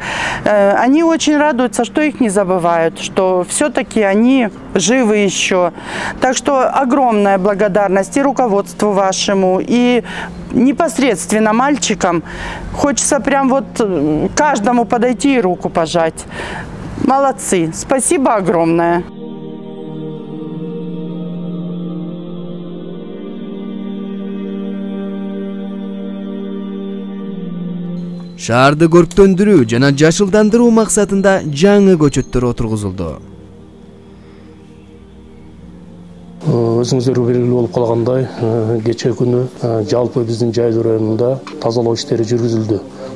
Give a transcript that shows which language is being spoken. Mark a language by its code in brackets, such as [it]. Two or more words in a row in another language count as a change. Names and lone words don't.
[ru] Они очень радуются, что их не забывают, что все-таки они живы еще. Так что огромная благодарность и руководству вашему, и непосредственно мальчикам. Хочется прям вот каждому подойти и руку пожать. Молодцы. Спасибо огромное. [ky] Шаарды көрктөндүрүү жана жашылдандыруу максатында жаңы көчөттөр отургузулду. Өзүңүздөр белгилүү болуп калгандай, кечээ күнү жалпы биздин Жайыл районунда тазалоо иштери жүргүзүлдү.